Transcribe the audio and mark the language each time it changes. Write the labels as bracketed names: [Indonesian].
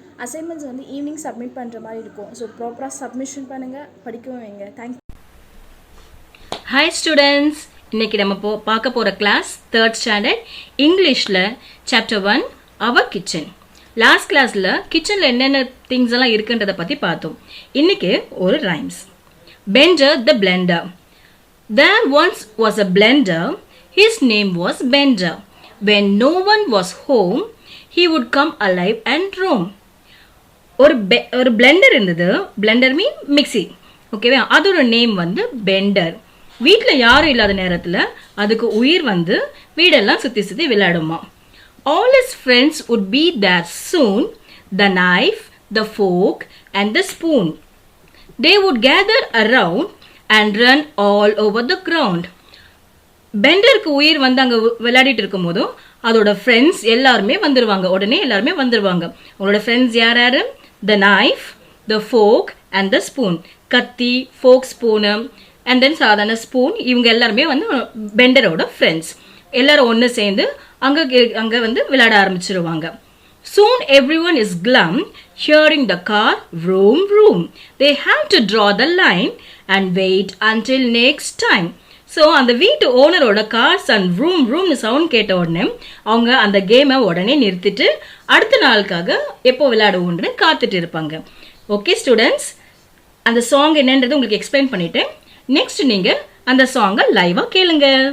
[Tamil] Assignments வந்து evening submit பண்ணுற மாதிரி இருக்கும். ஸோ ப்ராப்பராக சப்மிஷன் பண்ணுங்கள், படிக்கவும் வைங்க. தேங்க்யூ. ஹாய் ஸ்டூடெண்ட்ஸ், இன்றைக்கி நம்ம பார்க்க போகிற கிளாஸ் தேர்ட் ஸ்டாண்டர்ட் இங்கிலீஷில் சாப்டர் 1 அவர் கிச்சன். லாஸ்ட் கிளாஸில் கிச்சனில் என்னென்ன திங்ஸ் எல்லாம் இருக்குன்றதை பற்றி பார்த்தோம். இன்றைக்கி ஒரு rhymes. Bender the Blender. [English] There once was a blender. His name was Bender. When no one was home, he would come alive and roam. [Tamil] ஒரு பிளெண்டர் இருந்தது. பிளெண்டர் மீன் மிக்சி. ஓகேவா? அதோட நேம் வந்து பெண்டர். வீட்டில் யாரும் இல்லாத நேரத்தில் அதுக்கு உயிர் வந்து வீடெல்லாம் சுற்றி சுற்றி விளையாடுமா. [English] All his friends would be there soon. The knife, the fork and the spoon. They would gather around and run all over the ground. [Tamil] பெண்டருக்கு உயிர் வந்து அங்கே விளையாடிட்டு இருக்கும் போதும் அதோட ஃப்ரெண்ட்ஸ் எல்லாருமே வந்துடுவாங்க. உடனே எல்லாருமே வந்துடுவாங்க. அவங்களோட ஃப்ரெண்ட்ஸ் யார் யார்? [English] The knife, the fork and the spoon. [Tamil] கத்தி, ஃபோக், ஸ்பூனு அண்ட் தென் சாதாரண ஸ்பூன், இவங்க எல்லாருமே வந்து பெண்டரோட ஃப்ரெண்ட்ஸ். எல்லாரும் ஒன்று சேர்ந்து அங்கே வந்து விளையாட ஆரம்பிச்சிருவாங்க. [English] Soon everyone is glum, hearing the car vroom vroom. They have to draw the line and wait until next time. [Tamil] So அந்த வீட்டு ஓனரோட கார்ஸ் அண்ட் ரூம் ரூம்னு சவுண்ட் கேட்ட உடனே அவங்க அந்த கேமை உடனே நிறுத்திட்டு அடுத்த நாளுக்காக எப்போ விளையாடுவோன்னு காத்துட்டு இருப்பாங்க. ஓகே ஸ்டூடெண்ட்ஸ், அந்த சாங் என்னன்றது உங்களுக்கு எக்ஸ்பிளைன் பண்ணிட்டேன். நெக்ஸ்ட் நீங்கள் அந்த சாங்கை லைவாக கேளுங்க.